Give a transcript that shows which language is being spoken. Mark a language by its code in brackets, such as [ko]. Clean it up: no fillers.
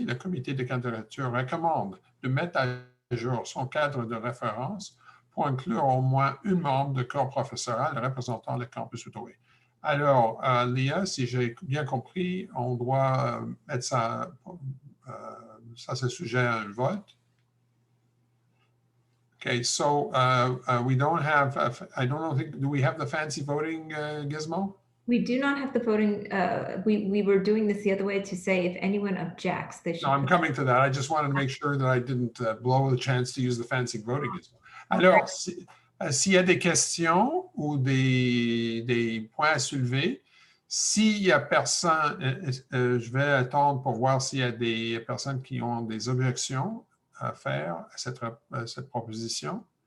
[fr] Le comité de candidature recommande de mettre à jour son cadre de référence pour inclure au moins un membre de corps professoral représentant le campus Outaouais. Alors, Léa, si j'ai bien compris, on doit mettre ça, c'est sujet à un vote. [en] Okay, so we don't have, I don't think, do we have the fancy voting gizmo? We do not have the voting. We were doing this the other way to say if anyone objects, they should. No, I'm coming to that. I just wanted to make sure that I didn't blow the chance to use the fancy voting gizmo. [fr] Alors, s'il y a des questions ou des points à soulever, s'il n'y a personne, je vais attendre pour voir s'il y a des personnes qui ont des objections à faire à cette proposition.